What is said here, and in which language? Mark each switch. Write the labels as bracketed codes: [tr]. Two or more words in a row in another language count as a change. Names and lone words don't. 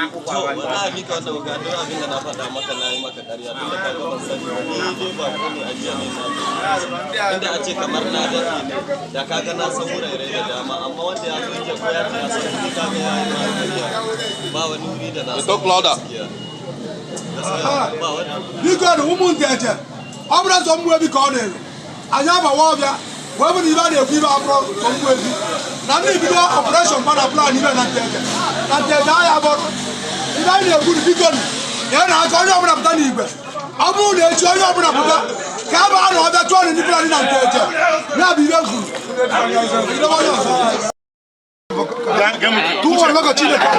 [ha] Wallahi mika wannan wuga don abin da na faɗa maka na yi maka ƙarya tun da ka ban sani ni dai ba ko ne ajiya ne na inda a ce kamar na da ne da kaga na san wurare da dama amma wanda ya zo yake ko ya ce ya san ni kaga ya yi ma ƙarya ba wani wuri da na san [en] Talk louder. [ha] ba wani [ig] Biko da ụmụ Nteje ọ bụrụ sọ Mmuevi ka ọ na-ere anyị abawa ọbịa wee bụ na ibe a na-ekwu ibe abụrụ sọ Mmuevi na ndị bido ọpụreshọn mana plan ibe na Nteje ahịa bụrụ ibe anyị na-ekwuru biko ya na aka onye ọbụla pụta n'igwe ọ bụrụ na echi onye ọbụla pụta ka a baa na ọbịa tụọ na ndị Fulani na Nteje ya bụ ibe kwuru tuwa maka Chineke